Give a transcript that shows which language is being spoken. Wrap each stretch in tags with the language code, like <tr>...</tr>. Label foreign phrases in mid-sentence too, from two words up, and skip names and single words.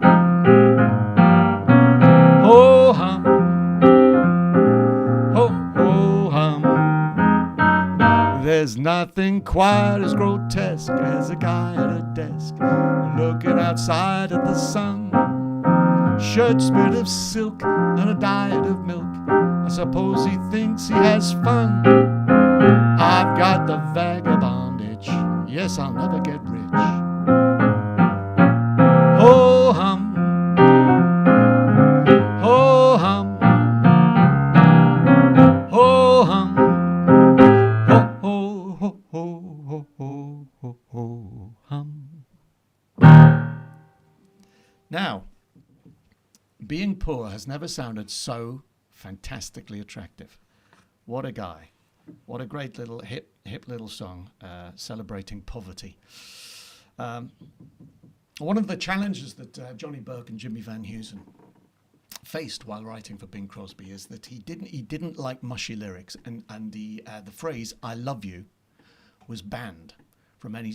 <en>Oh hum, oh hum, there's nothing quite as grotesque as a guy at a desk looking outside at the sun. Shirt smeared of silk and a diet of milk, I suppose he thinks he has fun. I've got the vagabond itch, Yes, I'll never get rich. Ho hum, ho hum, ho hum, ho ho ho ho ho ho ho hum. Now, being poor has never sounded so fantastically attractive. What a guy. What a great little hip little song celebrating poverty. One of the challenges that Johnny Burke and Jimmy Van Heusen faced while writing for Bing Crosby is that he didn't like mushy lyrics, and the phrase "I love you" was banned from any.</en>